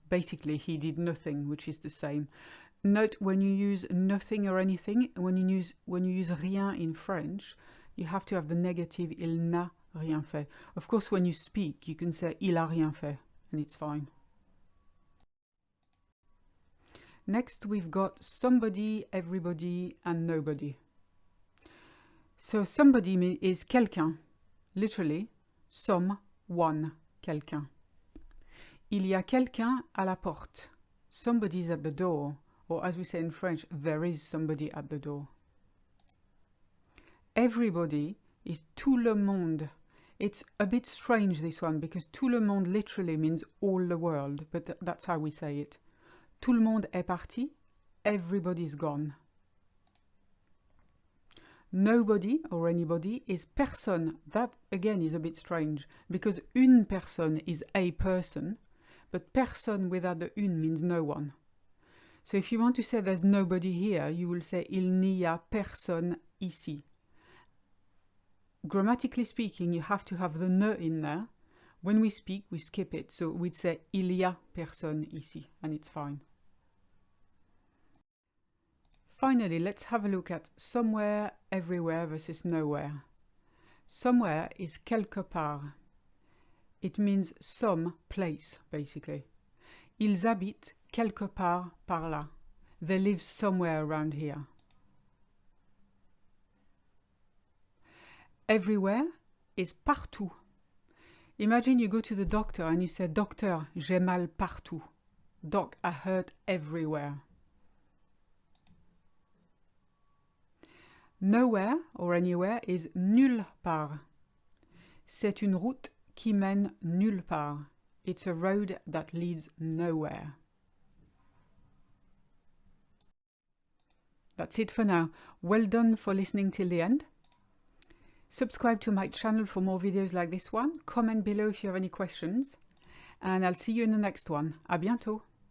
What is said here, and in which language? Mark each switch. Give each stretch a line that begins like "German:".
English: Basically, he did nothing, which is the same. Note when you use nothing or anything, when you use rien in French, you have to have the negative
French: il n'a rien fait.
English: Of course, when you speak, you can say
French: il a rien fait,
English: and it's fine. Next, we've got somebody, everybody, and nobody. So somebody is quelqu'un, literally, someone, quelqu'un.
French: Il y a quelqu'un à la porte.
English: Somebody's at the door. Or as we say in French, there is somebody at the door. Everybody is
French: tout le monde.
English: It's a bit strange, this one, because tout le monde literally means all the world, but that's how we say it.
French: Tout le monde est parti,
English: everybody's gone. Nobody or anybody is personne. That again is a bit strange, because
French: une personne
English: is a person, but personne without the une means no one. So if you want to say there's nobody here, you will say
French: il n'y a personne ici.
English: Grammatically speaking, you have to have the ne in there. When we speak, we skip it. So we'd say
French: il y a personne ici,
English: and it's fine. Finally, let's have a look at somewhere, everywhere versus nowhere. Somewhere is
French: quelque part.
English: It means some place, basically.
French: Ils habitent quelque part par là.
English: They live somewhere around here. Everywhere is partout. Imagine you go to the doctor and you say,
French: Docteur, j'ai mal partout.
English: Doc, I hurt everywhere. Nowhere or anywhere is nulle part.
French: C'est une route qui mène nulle part.
English: It's a road that leads nowhere. That's it for now. Well done for listening till the end. Subscribe to my channel for more videos like this one. Comment below if you have any questions. And I'll see you in the next one.
French: À bientôt.